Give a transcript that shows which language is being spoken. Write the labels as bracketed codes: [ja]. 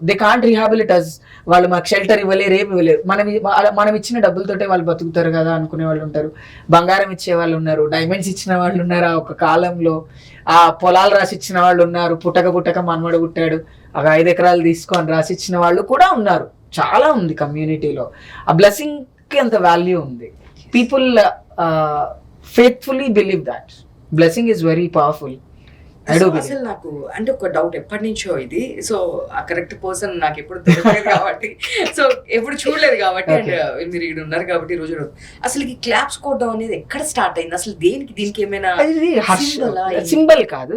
[en] They can't rehabilitate us. [te] వాళ్ళు మాకు shelter ఇవ్వలేరు, ఏమి ఇవ్వలేరు. మనం ఇచ్చిన డబ్బులతోటే వాళ్ళు బతుకుతారు కదా అనుకునే వాళ్ళు ఉంటారు. బంగారం ఇచ్చే వాళ్ళు ఉన్నారు, డైమండ్స్ ఇచ్చిన వాళ్ళు ఉన్నారు. ఆ ఒక కాలంలో ఆ పొలాలు రాసిచ్చిన వాళ్ళు ఉన్నారు. పుట్టక మన్మడు పుట్టాడు, ఒక 5 ఎకరాలు తీసుకొని రాసిచ్చిన వాళ్ళు కూడా ఉన్నారు. చాలా ఉంది కమ్యూనిటీలో. ఆ బ్లెస్సింగ్ కి అంత వాల్యూ ఉంది. [en] People faithfully believe that blessing is very powerful. [te] అసలు నాకు అంటే ఒక డౌట్ ఎప్పటి నుంచో ఇది, సో ఆ కరెక్ట్ పర్సన్ నాకు ఎప్పుడు తెలియలేదు కాబట్టి, సో ఎప్పుడు చూడలేదు కాబట్టి, అండ్ మీరు ఇక్కడ ఉన్నారు కాబట్టి ఈ రోజు అసలు ఈ క్లాప్స్ కొట్టడం అనేది ఎక్కడ స్టార్ట్ అయింది అసలు? దీనికి ఏమైనా సింబల్ కాదు.